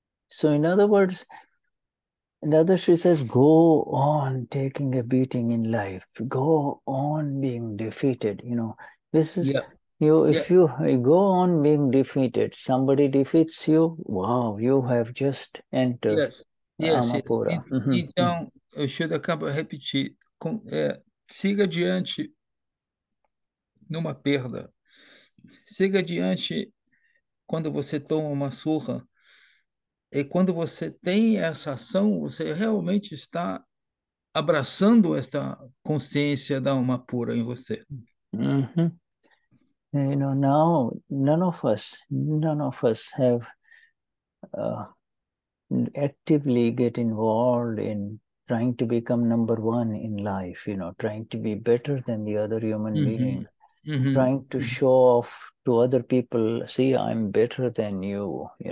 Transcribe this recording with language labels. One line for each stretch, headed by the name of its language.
English: So in other words, Dadashri says, go on taking a beating in life, go on being defeated. This is if you go on being defeated, somebody defeats you, wow, you have just entered Amapura.
Portuguese: Então, o Shuddha acaba de repetir, siga adiante numa perda, siga adiante quando você toma uma surra, e quando você tem essa ação, você realmente está abraçando esta consciência da alma pura em você.
English: Now none of us have actively get involved in trying to become number one in life, trying to be better than the other human being, trying to show off to other people, see, I'm better than you,